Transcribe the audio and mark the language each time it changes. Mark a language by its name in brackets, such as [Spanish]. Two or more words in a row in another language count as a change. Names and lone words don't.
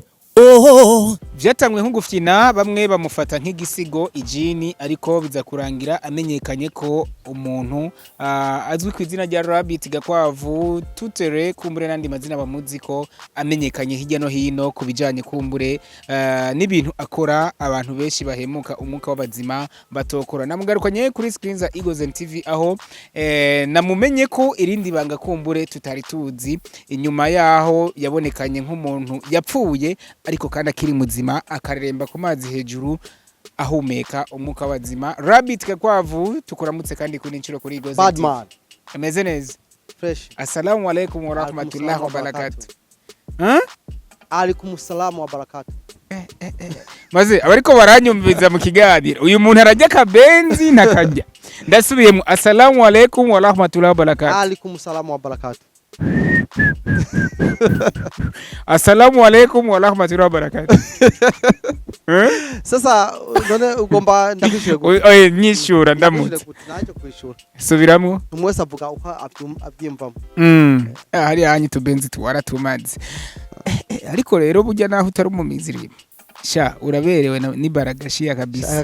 [Rundi] Vyatangwe nk'ugufyina bamwe bamufata nk'igisigo ijini ariko biza kurangira amenyekanye ko umuntu azwi ku izina rya Rabbit Gakwavu tutere kumbure nandi mazina bamuzi ko amenyekanye hirya no hino kubijanye kumbure n'ibintu akora abantu benshi bahemuka umwuka w'abazima batokora namugarukanye kuri screen za Igozani TV aho namumenye ko irindi banga kumbure tutari tuzi inyuma yaho yabonekanye nk'umuntu yapfuye ariko kandi akiri muzima akaremba ku mazi hejuru ahumeka umwuka w'abazima Rabbit Gakwavu tukuramutse kandi kuri incuro kuri Igozani Badman ameze neza fresh [Arabic] السلام عليكم ورحمة الله وبركاته عليكم السلام وبركاته [Rundi] maze abariko baranyumviza mu kiganiro uyu muntu arajya kabenzi nakajya ndasubiyemo [Arabic] السلام عليكم ورحمة الله وبركاته عليكم السلام وبركاته السلام عليكم ورحمة الله وبركاته [Rundi] sasa none ugomba ndakwishura oye nyishura ndamutse naje kwishura subiramo umwese avuga uko abyimvamo hari hanyi tubenzi tuwara tumazi ariko rero burya naho utari umumizirimo sha uraberewe n'ibaragashi kabisa